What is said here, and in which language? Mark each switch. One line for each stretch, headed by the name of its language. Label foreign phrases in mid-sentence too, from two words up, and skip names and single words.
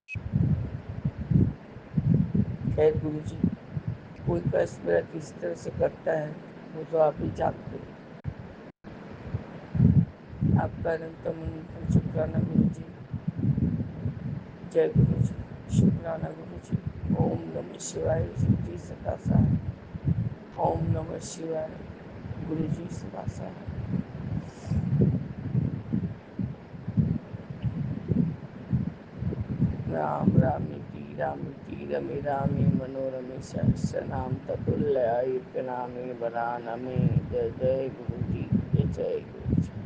Hindi: खैर गुरु जी, कोई कष्ट मेरा किस तरह से करता है वो तो आप ही जानते हैं। आपका अनंतम अनंतम शुक्राना गुरु जी। जय गुरु जी, शुक्राना गुरु जी।
Sanskrit: ओम नमः शिवाय
Hindi: शिव जी सदा सहाय।
Sanskrit: ओम नमः शिवाय
Hindi: गुरु जी सदा सहाय।
Sanskrit: राम रामेति रामेति रमे रामे मनोरमे सहस्रनाम ततुल्य नामे वरानमे।
Hindi: जय जय गुरु जी, जय जय गुरु।